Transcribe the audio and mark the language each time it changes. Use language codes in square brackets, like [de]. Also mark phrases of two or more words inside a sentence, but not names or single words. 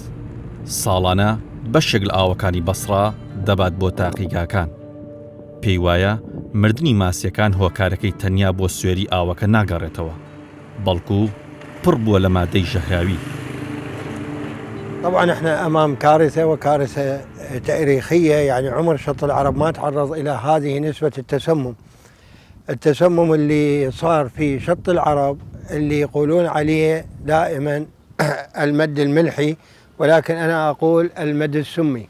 [ckb] ساڵانە بەشێک لە ئاوەکانی بەسڕا دەبات بۆ تاقیگاکان. پێی وایە مردنی ماسیەکان هۆکارەکەی تەنیا بۆ سوێری ئاوەکە ناگەڕێتەوە، بەڵکو پڕ بووە لە مادەی ژەهراوی. [ar] طبعا احنا امام كارثه وكارثه تاريخيه، يعني عمر شط العرب ما تعرض الى هذه نسبه التسمم اللي صار في شط العرب، اللي يقولون عليه دائما المد الملحي، ولكن انا اقول المد السمي.